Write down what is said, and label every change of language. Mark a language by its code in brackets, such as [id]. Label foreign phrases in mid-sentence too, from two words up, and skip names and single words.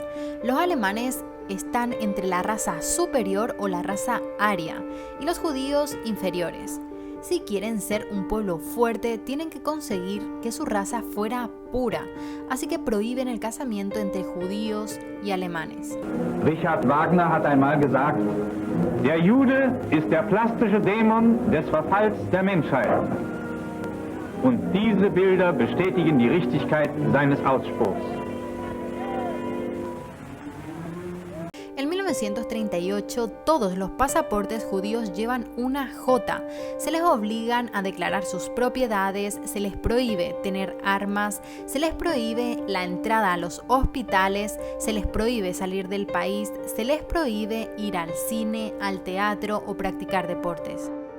[es] Los alemanes están entre la raza superior o la raza aria y los judíos inferiores. Si quieren ser un pueblo fuerte, tienen que conseguir que su raza fuera pura, así que prohíben el casamiento entre judíos y alemanes. [de] Richard Wagner hat einmal gesagt, der Jude ist der plastische Dämon des Verfalls der Menschheit. Und diese Bilder bestätigen die Richtigkeit seines Ausspruchs. [es] En 1938 todos los pasaportes judíos llevan una J. Se les obligan a declarar sus propiedades, se les prohíbe tener armas, se les prohíbe la entrada a los hospitales, se les prohíbe salir del país, se les prohíbe ir al cine, al teatro o practicar deportes.